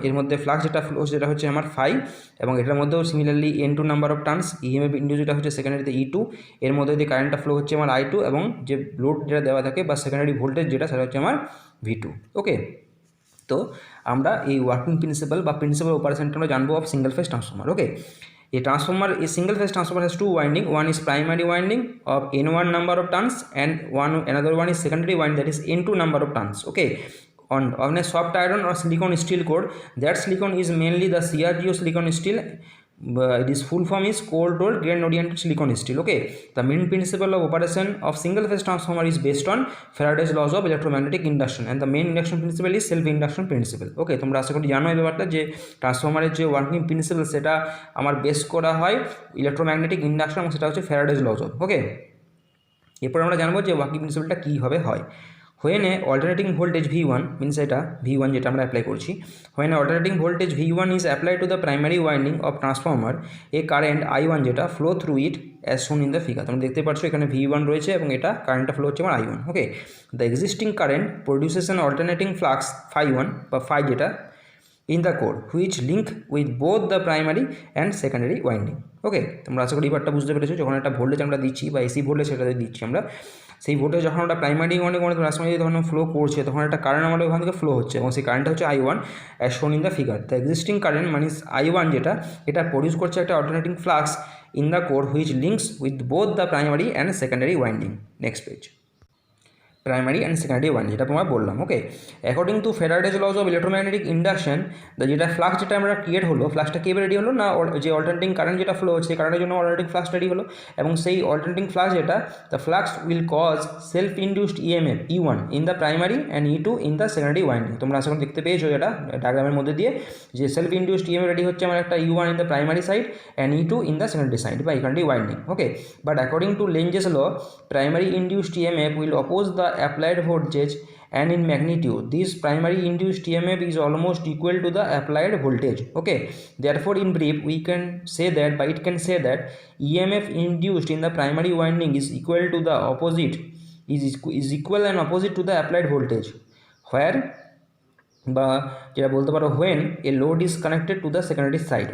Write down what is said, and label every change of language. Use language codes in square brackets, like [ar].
[bn] এর মধ্যে ফ্লাক্স যেটা ফ্লো যেটা হচ্ছে আমার ফাই, এবং এটার মধ্যেও similarly N2 number of turns. EMF induce যেটা হচ্ছে সেকেন্ডারিতে E2, এর মধ্যে দিয়ে কারেন্টটা ফ্লো হচ্ছে আমার I2, এবং যে লোড যেটা দেওয়া থাকে বা সেকেন্ডারি ভোল্টেজ যেটা সেটা হচ্ছে আমার V2। ওকে, তো আমরা এই ওয়ার্কিং প্রিন্সিপাল বা প্রিন্সিপাল অপারেশনটা আমরা জানবো of single phase transformer. [en] Okay, a single phase transformer has two winding. One is primary winding of N1 number of turns and another one is secondary winding that is N2 number of turns. Okay, on a soft iron or silicon steel core. That silicon is mainly the CRGO silicon steel. This full form is cold rolled grain oriented silicon steel. Okay, the main principle of operation of single phase transformer is based on Faraday's laws of electromagnetic induction, and the main induction principle is self induction principle. [bn] Okay, তোমরা আশা করি জানো এই ব্যাপারটা যে ট্রান্সফরমারের যে working principal সেটা আমার বেস করা হয় ইলেকট্রোম্যাগনেটিক ইন্ডাকশন, এবং সেটা হচ্ছে ফ্যারাডেজ লজ অফ। ওকে, এরপর আমরা জানবো যে ওয়ার্কিং প্রিন্সিপালটা কীভাবে হয়। [en] when a alternating voltage V1 means [bn] এটা V1 যেটা আমরা অ্যাপ্লাই করছি, [en] when alternating voltage V1 is applied to the primary winding of transformer, a current I1 যেটা flow through it as shown in the figure। [bn] তোমরা দেখতে পাচ্ছ এখানে V1 রয়েছে এবং এটা কারেন্টটা ফ্লো হচ্ছে আমার I1। [en] Okay, the existing current produces an alternating flux phi1 বা phi যেটা in the core which link with both the primary and secondary winding। [bn] ওকে, তোমরা আশা করি এই পার্টটা বুঝতে পেরেছো। যখন একটা ভোল্টেজ আমরা দিচ্ছি বা এসি ভোল্টেজ সেটাতে দিচ্ছি আমরা, সেই ভোল্টেজ যখন আমরা প্রাইমারি ওয়াইন্ডিং ট্রান্সফরমারে যখন ফ্লো করছে তখন একটা কারেন্ট আমাদের ওখান থেকে ফ্লো হচ্ছে এবং সেই কারেন্টটা হচ্ছে I1 [en] As shown in the figure. The existing current [bn] মানে I1 যেটা এটা প্রডিউস করছে একটা [en] Alternating flux in the core which links with both the primary and secondary winding. [bn] Next page, primary and secondary winding যেটা তোমার বললাম। ওকে, according to ফ্যারাডেজ lodge of electromagnetic induction, যেটা flux যেটা আমরা ক্রিয়েট হলো, ফ্লাক্সটা কীভাবে রেডি হলো না, যে অল্টারনেটিং কারেন্ট যেটা ফ্লো হচ্ছে সেই কারেন্টের জন্য অল্টারনেটিং ফ্লাক্স রেডি হলো, এবং সেই অল্টারনেটিং ফ্লাক্স যেটা [en] The flux will cause self induced EMF E1 in the primary and E2 in the secondary winding. [bn] তোমরা আশা করি দেখতে পেয়েছো এটা ডায়াগ্রামের মধ্যে দিয়ে যে সেলফ ইন্ডিউসড ইএমএফ রেডি হচ্ছে আমার একটা E1 in the primary side and E2 in the secondary side বা secondary winding. [en] Okay, but according to Lenz's law, primary induced EMF will oppose the applied voltage and in magnitude. This primary induced EMF is almost equal to the applied voltage. Okay, therefore in brief we can say that, but it can say that EMF induced in the primary winding is equal to the opposite, is equal and opposite to the applied voltage, where [bn] বা যেটা বলতে পারো [en] when a load is connected to the secondary side.